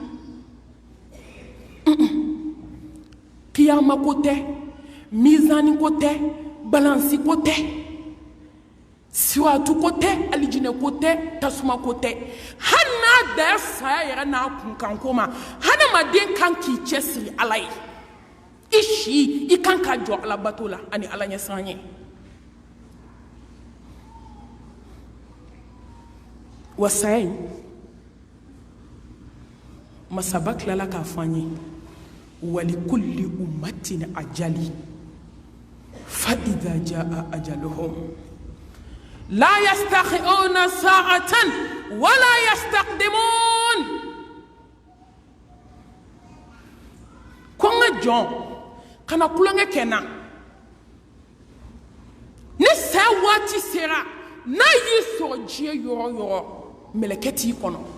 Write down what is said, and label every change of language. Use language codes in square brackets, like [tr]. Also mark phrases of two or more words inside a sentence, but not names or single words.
[bm] kiyama ko tɛ mizani ko tɛ balansi ko tɛ siwatu ko tɛ alijinɛ ko tɛ tasuma ko tɛ hali n'a da saya yɛrɛ n'a kunkanko ma hadamaden kan k'i cɛsiri Ala ye i si i kan ka jɔ Ala bato la ani Ala ɲɛsiranɲɛ wa saya in masaba tilala k'a fɔ an ye [ar] ولكل أمة أجل فإذا جاء أجلهم لا يستأخرون ساعة ولا يستقدمون [bm] ko n ka jɔn kana kulonkɛ kɛ n na ni saya waati sera n'a y'i sɔrɔ diɲɛ yɔrɔ o yɔrɔ mɛlɛkɛ t'i kɔnɔ